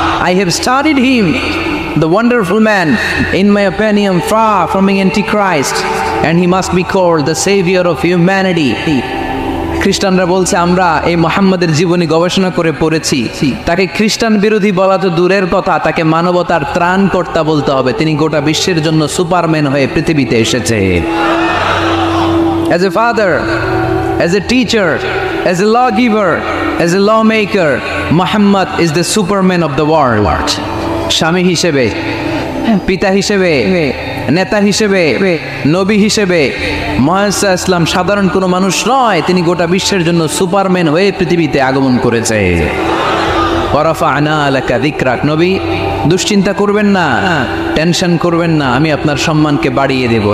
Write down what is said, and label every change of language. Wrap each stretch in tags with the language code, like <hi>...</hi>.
<en>I have studied him, the wonderful man, in my opinion, far from being antichrist, and he must be called the savior of humanity.</en> <bn>খ্রিস্টানরা বলছে আমরা এই মুহাম্মদের জীবনী গবেষণা করে পড়েছি, তাকে খ্রিস্টান বিরোধী বলা তো দূরের কথা, তাকে মানবতার ত্রাণকর্তা বলতে হবে। তিনি গোটা বিশ্বের জন্য সুপারম্যান হয়ে পৃথিবীতে এসেছে।</bn> <en>As a father, as a teacher, as a lawgiver, as a lawmaker, Muhammad is the superman of the world.</en> <bn>স্বামী হিসেবে, পিতা হিসেবে, নেতা হিসেবে, নবী হিসেবে মুহাম্মদ সাল্লাল্লাহু আলাইহি ওয়াসাল্লাম সাধারণ কোনো মানুষ নয়, তিনি গোটা বিশ্বের জন্য সুপারম্যান হয়ে পৃথিবীতে আগমন করেছে।</bn> <ar>ওয়া রাফা'না লাকা যিকরাক,</ar> <bn>নবী দুশ্চিন্তা করবেন না, টেনশন করবেন না, আমি আপনার সম্মানকে বাড়িয়ে দেব।</bn>